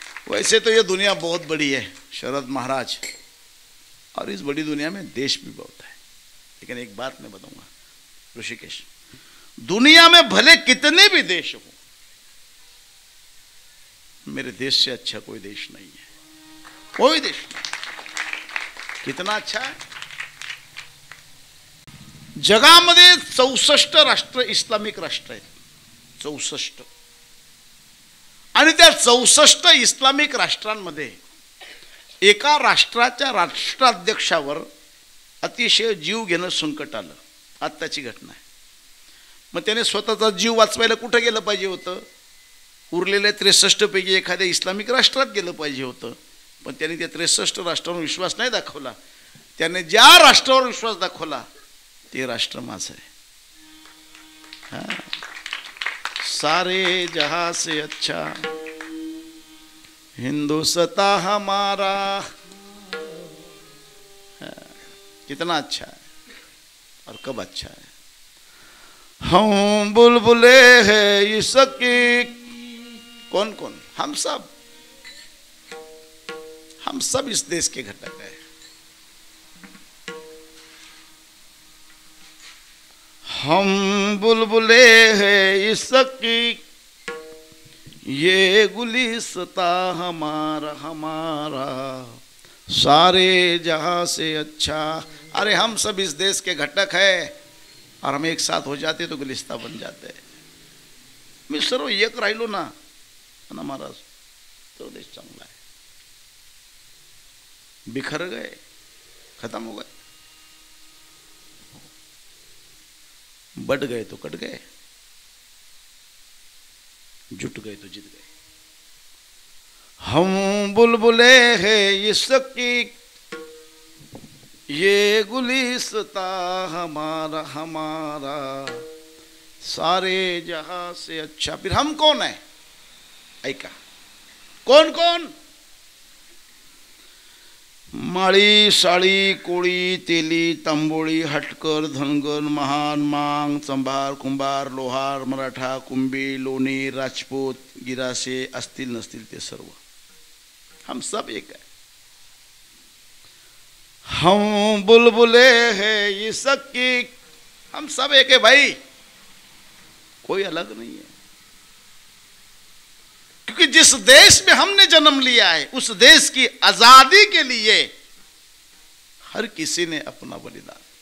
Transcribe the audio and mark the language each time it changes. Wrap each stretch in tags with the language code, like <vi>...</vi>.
<hi>वैसे तो ये दुनिया बहुत बड़ी है शरद महाराज, और इस बड़ी दुनिया में देश भी बहुत है. लेकिन एक बात मैं बताऊंगा ऋषिकेश, दुनिया में भले कितने भी देश हो, मेरे देश से अच्छा कोई देश नहीं है, कोई देश नहीं. कितना अच्छा है.</hi> <mr>जगामध्ये 64 राष्ट्र इस्लामिक राष्ट्र आहेत, 64. आणि त्या 64 इस्लामिक राष्ट्रांमध्ये एका राष्ट्राच्या राष्ट्राध्यक्षावर अतिशय जीव घेणं संकट आलं. आत्ताची घटना आहे. मग त्याने स्वतःचा जीव वाचवायला कुठं गेलं पाहिजे होतं? उरलेल्या 63 पैकी एखाद्या इस्लामिक राष्ट्रात गेलं पाहिजे होतं. पण त्याने त्या 63 राष्ट्रावर विश्वास नाही दाखवला. त्याने ज्या राष्ट्रावर विश्वास दाखवला ते राष्ट्र माझं आहे.</mr> <hi>सारे जहां से अच्छा हिंदुस्तान हमारा. कितना अच्छा है और कब अच्छा है. हम बुलबुले हैं इसकी, कौन कौन? हम सब इस देश के घटक हैं. हम बुलबुले हैं इसकी, ये गुलिस्ता हमारा हमारा, सारे जहां से अच्छा. अरे हम सब इस देश के घटक है, और हम एक साथ हो जाते तो गुलिस्ता बन जाते.</hi> <mr>मी सर्व एक राहिलो ना महाराज तो देश चांगला है.</mr> <hi>बिखर गए, खत्म हो गए, बढ़ गए तो कट गए, जुट गए तो जीत गए. हम बुलबुले हैं इसकी, ये गुलिस्ता हमारा हमारा, सारे जहां से अच्छा. फिर हम कौन है? ऐका, कौन कौन?</hi> <mr>माळी, साळी, कोळी, तेली, तांबोळी, हटकर, धनगर, महान, मांग, चंभार, कुंभार, लोहार, मराठा, कुंभी, लोणी, राजपूत, गिरासे असतील नसतील ते सर्व</mr> <hi>हम सब एक है. हम बुलबुले हैं इसकी, हम सब एक है भाई, कोई अलग नहीं है. क्योंकि जिस देश में हमने जन्म लिया है उस देश की आजादी के लिए हर किसी ने अपना बलिदान.</hi>